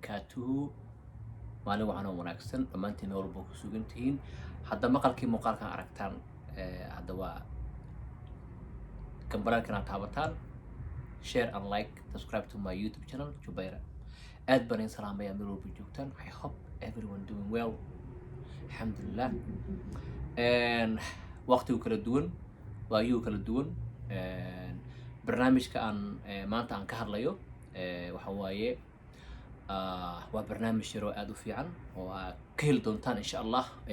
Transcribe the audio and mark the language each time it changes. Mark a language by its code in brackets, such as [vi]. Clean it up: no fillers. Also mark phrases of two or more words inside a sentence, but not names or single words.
[ar] وبركاته. [so] maalin waxaan oo wanaagsan dhammaantiin walba ku sugan tihiin. hadda maqalkii muuqaalkan aragtaan hadda waa kambaraalkan aad taabataan, [en] share and like, subscribe to my YouTube channel Jubayra. [so] aad baan idin salaamayaa meel walba joogtaan. [en] I hope everyone doing well. [ar] alxamdulillah. [so] waqtigu kala duwan, waayuu kala duwan. barnaamijka aan maanta aan ka hadlayo waxa waaye waa barnaamij yaroo aad u fiican oo aad ka heli doontaan [ar] insha allah.